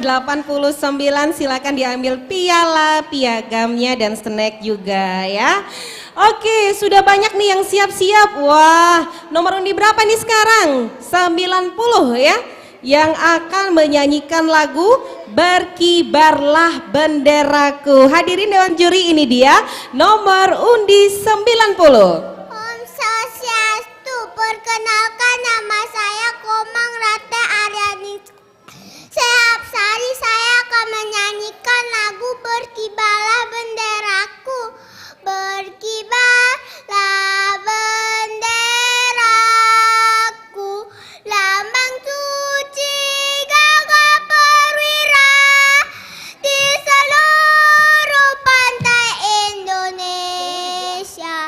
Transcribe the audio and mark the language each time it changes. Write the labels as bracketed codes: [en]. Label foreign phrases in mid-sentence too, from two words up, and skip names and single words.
[id] 89 silakan diambil piala, piagamnya dan snack juga ya. Oke, sudah banyak nih yang siap-siap. Wah, nomor undi berapa nih sekarang? 90 ya. Yang akan menyanyikan lagu Berkibarlah Benderaku. Hadirin Dewan Juri, ini dia nomor undi 90. Om Swastiastu, perkenalkan nama saya Komang Rate Aryani. Setiap hari saya akan menyanyikan lagu Berkibarlah Benderaku. Berkibarlah benderaku, lambang suci gagah perwira di seluruh pantai Indonesia.